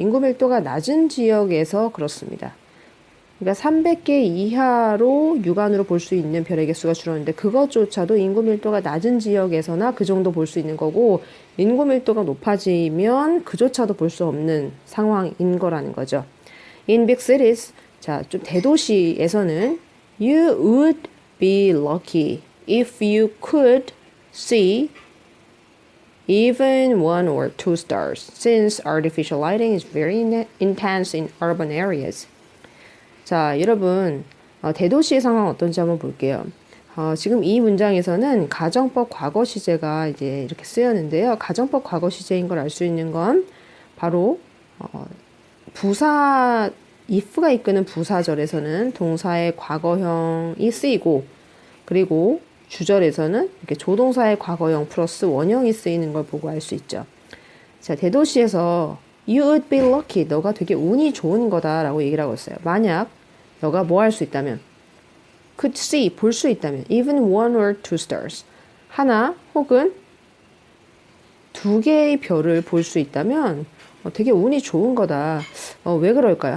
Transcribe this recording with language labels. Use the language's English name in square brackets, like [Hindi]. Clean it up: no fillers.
[Korean] 인구 밀도가 낮은 지역에서 그렇습니다. 그러니까 300개 이하로 육안으로 볼 수 있는 별의 개수가 줄었는데 그것조차도 인구 밀도가 낮은 지역에서나 그 정도 볼 수 있는 거고 인구 밀도가 높아지면 그조차도 볼 수 없는 상황인 거라는 거죠. [English] In big cities, [Korean] 자, 좀 대도시에서는 [English] you would be lucky if you could see even one or two stars since artificial lighting is very intense in urban areas. [Korean] 자, 여러분, 대도시의 상황 어떤지 한번 볼게요. 지금 이 문장에서는 가정법 과거 시제가 이제 이렇게 쓰였는데요. 가정법 과거 시제인 걸 알 수 있는 건 바로 부사 if가 이끄는 부사절에서는 동사의 과거형이 쓰이고 그리고 주절에서는 이렇게 조동사의 과거형 플러스 원형이 쓰이는 걸 보고 알 수 있죠. 자, 대도시에서 [English] You would be lucky. [Korean] 너가 되게 운이 좋은 거다라고 얘기를 하고 있어요. 만약 너가 뭐 할 수 있다면 [English] could see, [Korean] 볼 수 있다면 [English] even one or two stars. [Korean] 하나 혹은 두 개의 별을 볼 수 있다면 되게 운이 좋은 거다. 왜 그럴까요?